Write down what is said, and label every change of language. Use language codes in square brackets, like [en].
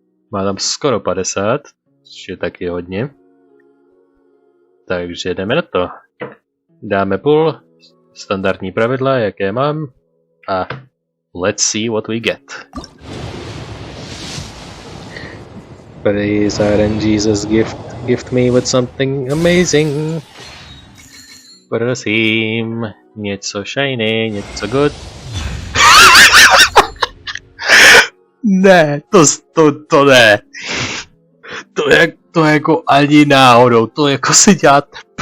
[cs] Má tam skoro 50, což je taky hodně. Takže jdeme na to. Dáme půl, standardní pravidla, jaké mám, a [en] let's see what we get. Please, Aaron Jesus, gift me with something amazing. [cs] Prosím, něco shiny, něco good. Ne, to ne. To jako ani náhodou, to jako si děláte.